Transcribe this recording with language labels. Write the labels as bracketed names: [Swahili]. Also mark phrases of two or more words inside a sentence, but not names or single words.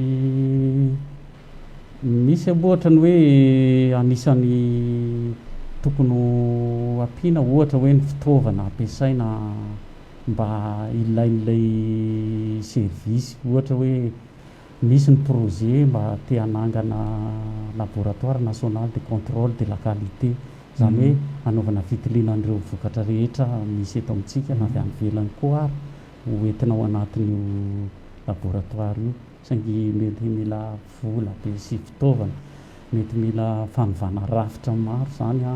[Malagasy] Misy ohatra ny hoe anisany tokony ampiana ohatra hoe ny fitaovana ampiasaina mba ilain'ilay service ohatra hoe misy ny projet mba te hanangana [French] laboratoire national de contrôle de la qualité [Malagasy] zany hoe anaovana fitiliana an'ireo vokatra rehetra misy eto amintsika na avy any ivelany koa ary hoentina ao anatin'io laboratoire io saingy mety mila vola be sy fitaovana mety mila fanovana rafitra maro zany